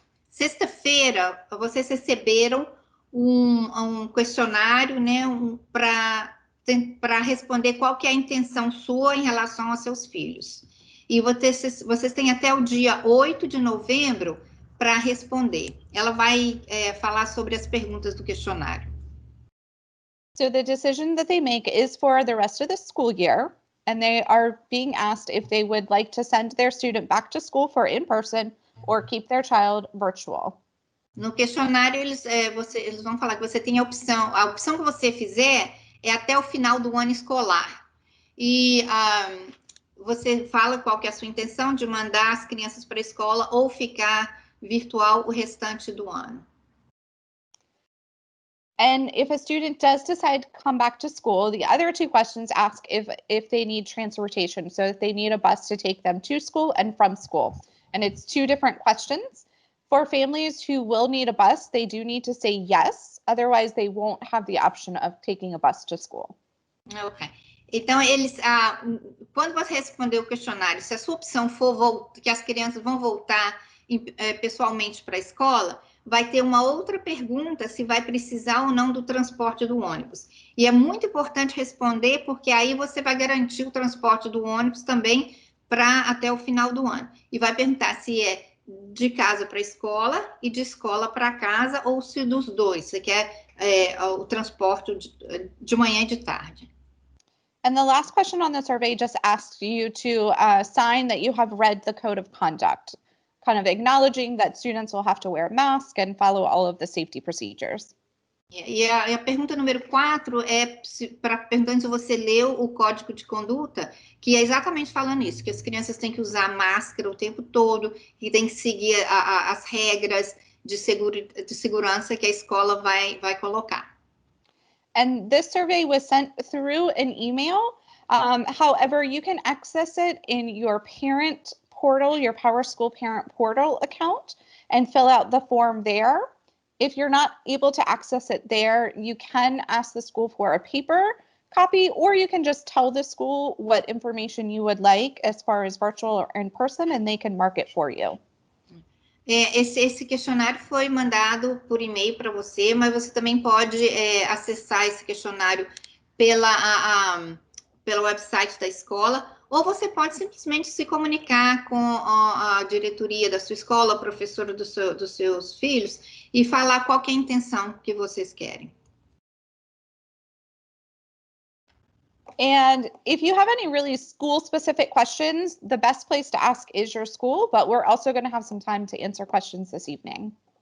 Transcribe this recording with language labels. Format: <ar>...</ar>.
<pt>Sexta-feira, vocês receberam um questionário, né, para responder qual que é a intenção sua em relação aos seus filhos. E vocês têm até o dia 8 de novembro para responder. Ela vai falar sobre as perguntas do questionário.</pt> <en>So the decision that they make is for the rest of the school year, and they are being asked if they would like to send their student back to school for in-person or keep their child virtual.</en> <pt>No questionário, eles vão falar que você tem a opção que você fizer é até o final do ano escolar. E você fala qual que é a sua intenção de mandar as crianças para a escola ou ficar virtual o restante do ano.</pt> <en>And if a student does decide to come back to school, the other two questions ask if they need transportation, so if they need a bus to take them to school and from school. And it's two different questions. For families who will need a bus, they do need to say yes, otherwise they won't have the option of taking a bus to school. Ok.</en> <pt>Então, quando você responder o questionário, se a sua opção for que as crianças vão voltar pessoalmente para a escola, vai ter uma outra pergunta se vai precisar ou não do transporte do ônibus. E é muito importante responder, porque aí você vai garantir o transporte do ônibus também para até o final do ano. E vai perguntar se é de casa para a escola e de escola para casa, ou se dos dois, você quer o transporte de manhã e de tarde.</pt> <en>And the last question on the survey just asks you to sign that you have read the code of conduct, kind of acknowledging that students will have to wear a mask and follow all of the safety procedures.</en> <pt>E a pergunta número 4 é perguntando se você leu o código de conduta, que é exatamente falando isso, que as crianças têm que usar máscara o tempo todo, que tem que seguir as regras de segurança que a escola vai colocar.</pt> <en>And this survey was sent through an email. However, you can access it in your parent portal, your PowerSchool parent portal account, and fill out the form there. If you're not able to access it there, you can ask the school for a paper copy, or you can just tell the school what information you would like as far as virtual or in person, and they can mark it for you.</en> <pt>Esse questionário foi mandado por e-mail para você, mas você também pode acessar esse questionário pela website da escola, ou você pode simplesmente se comunicar com a diretoria da sua escola, a professora dos seus filhos, e falar qual que é a intenção que vocês querem.</pt> <en>And if you have any really school-specific questions, the best place to ask is your school, but we're also going to have some time to answer questions this evening.</en>